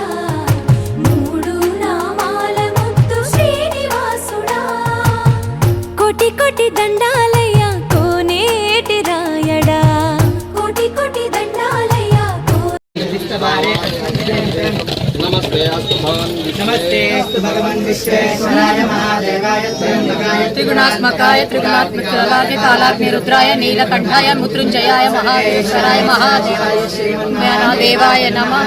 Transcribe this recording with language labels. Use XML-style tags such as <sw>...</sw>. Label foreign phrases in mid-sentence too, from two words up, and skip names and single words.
<te>మూడు నామాల ముద్దు శ్రీనివాసుడా కోటి కోటి దండాలయ్య కోనేటి రాయడా కోటి కోటి దండాలయ్య</te> <sa>नमस्ते अस्तु भगवान् विश्वेश्वराय महादेवाय त्रिगुणात्मकाय त्रिगुणात्मकाय कालाग्नि रुद्राय नीलकंठाय मृत्युंजयाय महादेवाय महादेवाय श्रीमन्नारायणाय नमः।</sa>